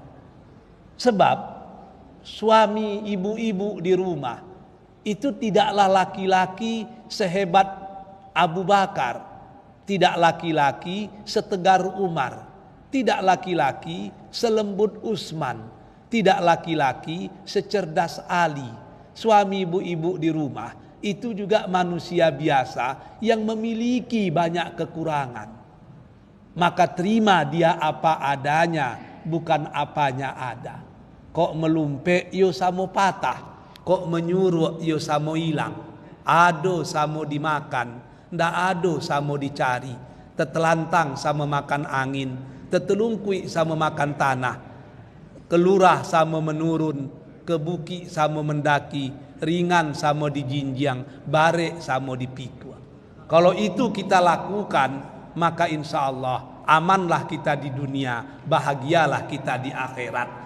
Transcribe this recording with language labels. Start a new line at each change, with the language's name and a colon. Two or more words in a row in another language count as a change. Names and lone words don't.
Indonesian: Sebab suami ibu-ibu di rumah itu tidaklah laki-laki sehebat Abu Bakar, tidak laki-laki setegar Umar, tidak laki-laki selembut Utsman, tidak laki-laki secerdas Ali. Suami ibu-ibu di rumah itu juga manusia biasa yang memiliki banyak kekurangan. Maka terima dia apa adanya, bukan apanya ada.
Minangkabau: Kok melumpek yo samo patah, kok menyuruh yo samo hilang, ado samo dimakan, ndak ado samo dicari, tetelantang sama makan angin, tetelungkui sama makan tanah, kelurah sama menurun, kebuki sama mendaki, ringan sama dijinjang, bare sama dipikul.
Indonesian: Kalau itu kita lakukan, maka
Arabic: إن شاء الله
Indonesian: amanlah kita di dunia, bahagialah kita di akhirat.